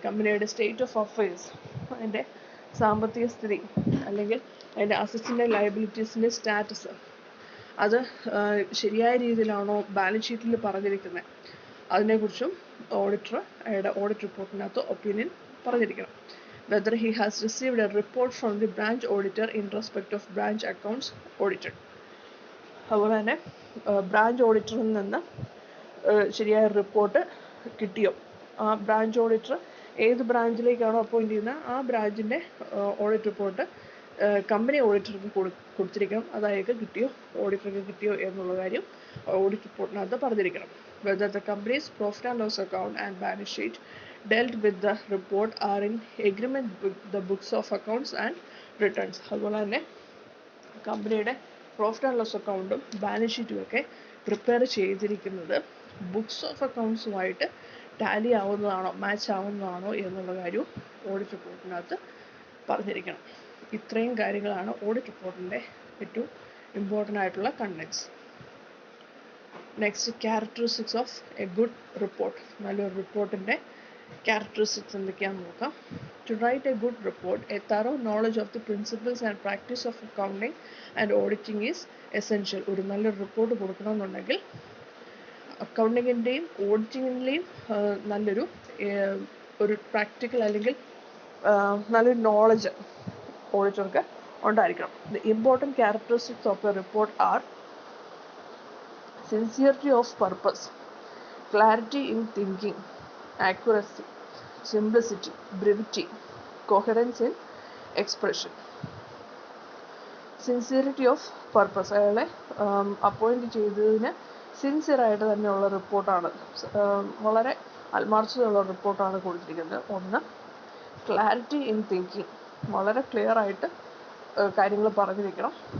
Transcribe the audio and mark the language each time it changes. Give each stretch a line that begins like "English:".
Malayalam: കമ്പനിയുടെ state of affairs, അതിൻ്റെ സാമ്പത്തിക സ്ഥിതി അല്ലെങ്കിൽ അതിൻ്റെ അസറ്റ്സിൻ്റെ ലയബിലിറ്റീസിൻ്റെ സ്റ്റാറ്റസ് അത് ശരിയായ രീതിയിലാണോ ബാലൻസ് ഷീറ്റിൽ പറഞ്ഞിരിക്കുന്നത്, അതിനെക്കുറിച്ചും ഓഡിറ്റർ അയാളുടെ audit റിപ്പോർട്ടിനകത്ത് opinion പറഞ്ഞിരിക്കണം.
English: Whether he has received a report from the branch auditor in respect of branch accounts audited.
Malayalam: അതുപോലെ തന്നെ ബ്രാഞ്ച് ഓഡിറ്ററിൽ നിന്ന് ശരിയായ റിപ്പോർട്ട് കിട്ടിയോ. ആ ബ്രാഞ്ച് ഓഡിറ്റർ ഏത് ബ്രാഞ്ചിലേക്കാണോ അപ്പോയിൻറ്റ് ചെയ്യുന്നത് ആ ബ്രാഞ്ചിൻ്റെ ഓഡിറ്റ് റിപ്പോർട്ട് കമ്പനി ഓഡിറ്റർക്ക് കൊടുത്തിരിക്കണം. അതായത് ഓഡിറ്റർക്ക് കിട്ടിയോ എന്നുള്ള കാര്യം audit റിപ്പോർട്ടിനകത്ത് പറഞ്ഞിരിക്കണം.
English: Whether the company's profit and loss account and balance sheet dealt with the report are in agreement with the books of accounts and returns.
Malayalam: അതുപോലെ തന്നെ കമ്പനിയുടെ പ്രോഫിറ്റ് ആൻഡ് ലോസ് അക്കൗണ്ടും balance ഷീറ്റും ഒക്കെ പ്രിപ്പയർ ചെയ്തിരിക്കുന്നത് ബുക്സ് ഓഫ് അക്കൗണ്ട്സുമായിട്ട് ടാലി ആവുന്നതാണോ മാച്ച് ആവുന്നതാണോ എന്നുള്ള കാര്യവും audit റിപ്പോർട്ടിനകത്ത് പറഞ്ഞിരിക്കണം. ഇത്രയും കാര്യങ്ങളാണ് ഓഡിറ്റ് റിപ്പോർട്ടിൻ്റെ ഏറ്റവും ഇമ്പോർട്ടൻ്റ് ആയിട്ടുള്ള contents.
English: Next, characteristics of a good report.
Malayalam: നല്ലൊരു റിപ്പോർട്ടിൻ്റെ ക്യാരക്ടറിസ്റ്റിക്സ് എന്തൊക്കെയാണെന്ന് നോക്കാം.
English: To write a good report, a thorough knowledge of the principles and practice of accounting and auditing is essential.
Malayalam: ഒരു നല്ലൊരു റിപ്പോർട്ട് കൊടുക്കണമെന്നുണ്ടെങ്കിൽ അക്കൗണ്ടിങ്ങിൻ്റെയും ഓഡിറ്റിങ്ങിൻ്റെയും നല്ലൊരു ഒരു പ്രാക്ടിക്കൽ അല്ലെങ്കിൽ നല്ലൊരു നോളജ് ഓഡിറ്റർക്ക് ഉണ്ടായിരിക്കണം.
English: The important characteristics of a report are sincerity of purpose, clarity in thinking, accuracy, simplicity, brevity, coherence in expression. Sincerity of purpose,
Malayalam: അയാളെ appoint ചെയ്തതിന് സിൻസിയറായിട്ട് തന്നെയുള്ള റിപ്പോർട്ടാണ്, വളരെ ആത്മാർത്ഥതയുള്ള റിപ്പോർട്ടാണ് കൊടുത്തിരിക്കുന്നത്. ഒന്ന്,
English: clarity in thinking,
Malayalam: വളരെ ക്ലിയർ ആയിട്ട് കാര്യങ്ങൾ പറഞ്ഞിരിക്കണം.